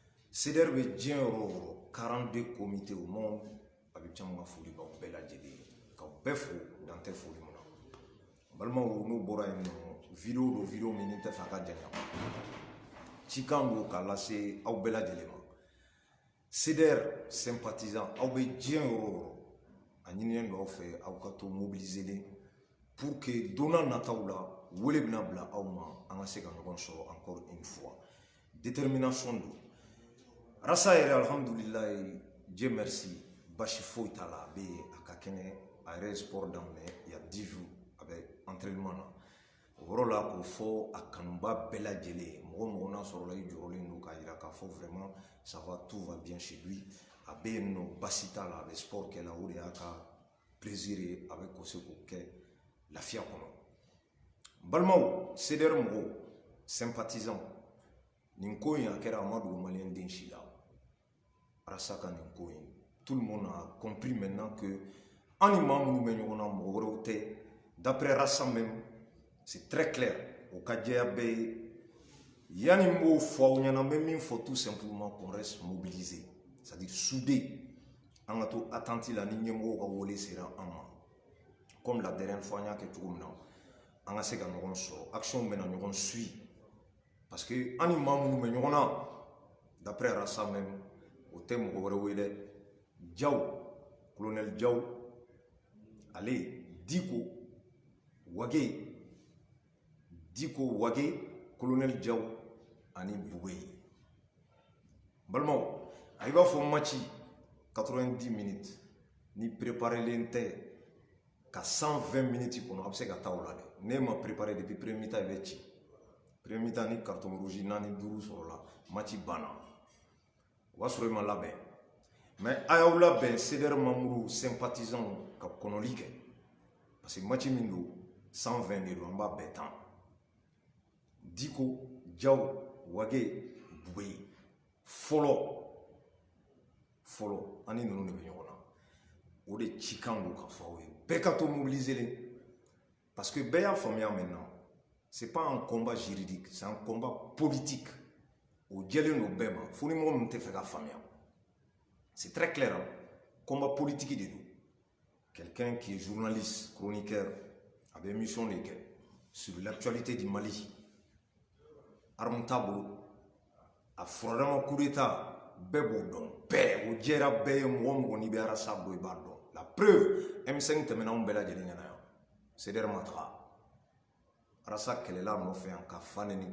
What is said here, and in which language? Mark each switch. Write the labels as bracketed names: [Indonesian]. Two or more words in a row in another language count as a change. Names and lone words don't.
[Bambara] CDR bɛ diɲɛ yɔrɔ o yɔrɔ [French] 42 comités au monde [Bambara] a bɛ caman ka foli b'aw bɛɛ lajɛlen ye k'aw bɛɛ fo dan tɛ foli min na balimaw n'u bɔra yen nɔ vidéo do vidéo min ni tɛ fɛ a ka janya cikan do k'a lase aw bɛɛ lajɛlen ma CDR sympathisant aw bɛ diɲɛ yɔrɔ o yɔrɔ a ɲininen do aw fɛ aw ka to [French] mobiliser pour que [Bambara] don n'a nataw la wele bɛna bila aw ma an ka se ka ɲɔgɔn sɔrɔ [French] encore une fois détermination [Bambara] do rasa yɛrɛ alhamdulilayi [French] Dieu merci [Bambara] basi foyi t'a la a bɛ a ka kɛnɛ a yɛrɛ ye sport daminɛ [French] il y a 10 jours [Bambara] a bɛ entraînement na o yɔrɔ la k'o fɔ a kanuba bɛɛ lajɛlen mɔgɔ mɔgɔ n'a sɔrɔla i jɔrɔlen do k'a yira k'a fɔ [French] vraiment ça va tout va bien chez lui [Bambara] a bɛ yen nɔ basi t'a la a bɛ sport kɛ la o de y'a ka plaisir ye a bɛ ko se k'o kɛ lafiya kɔnɔ balimaw CDR mɔgɔw sympathisant nin ko in a kɛra a ma dogo maliyɛn den si la rasa ka nin ko in [French] tout le monde a compris maintenant que [Bambara] an ni maa minnu bɛ ɲɔgɔn na mɔgɔ wɛrɛw tɛ [French] d'après rasa même c'est très clair [Bambara] o ka jɛya bɛɛ ye yanni n b'o fɔ aw ɲɛna n bɛ min fɔ [French] tout simplement qu'on reste mobilisé c'est-à-dire soudé [Bambara] an ka to attente la ni ɲɛmɔgɔw ka wele sera an ma [French] comme la dernière fois [Bambara] an y'a kɛ cogo min na an ka se ka ɲɔgɔn sɔrɔ action bɛna ɲɔgɔn suit [French] parce que [Bambara] an ni maa minnu bɛ ɲɔgɔn na [French] d'après rasa même [Bambara] o tɛ mɔgɔ wɛrɛw ye dɛ Diaw colonel Diaw ale Diko Wage colonel Diaw ani Bugé balimaw a i b'a fɔ [French] match 90 minutes [Bambara] ni préparelen tɛ ka [French] 120 minutes [Bambara] kɔnɔ a bɛ se ka taa o la dɛ ne ma [French] préparé depuis premier mi-temps [Bambara] i bɛ ci [French] premier mi-temps [Bambara] ni [French] carton rouge [Bambara] 4 5 sɔrɔla match banna o b'a sɔrɔ i ma labɛn mais a y'aw labɛn CDR [French] membres sympathisants [Bambara] ka kɔnɔli kɛ [French] parce que [Bambara] match min do 120 de do an b'a bɛɛ tan Diko Diaw Wage Bugé fɔlɔ ani ninnu de bɛ ɲɔgɔn na o de cikan do ka fɔ aw ye bɛɛ ka to [French] mobiliser parce que [Bambara] bɛɛ y'a faamuya [French] maintenant c'est pas un combat juridique c'est un combat politique [Bambara] o jɛlen do bɛɛ ma fo ni mɔgɔ min tɛ fɛ ka faamuya [French] c'est très clair hein? Combat politique [Bambara] de do [French] quelqu'un qui est journaliste chroniqueur [Bambara] a bɛ émission de kɛ [French] sur l'actualité du Mali [Bambara] arme t'a bolo a furadama [French] coup d'état [Bambara] bɛɛ b'o dɔn bɛɛ o jɛra bɛɛ ye mɔgɔ mɔgɔ n'i bɛ rasa dɔn i b'a dɔn [French] la preuve [Bambara] M5 tɛmɛna anw bɛɛ lajɛlen ɲɛna yan CDR ma taga rasa kɛlɛla nɔfɛ yan ka fa neni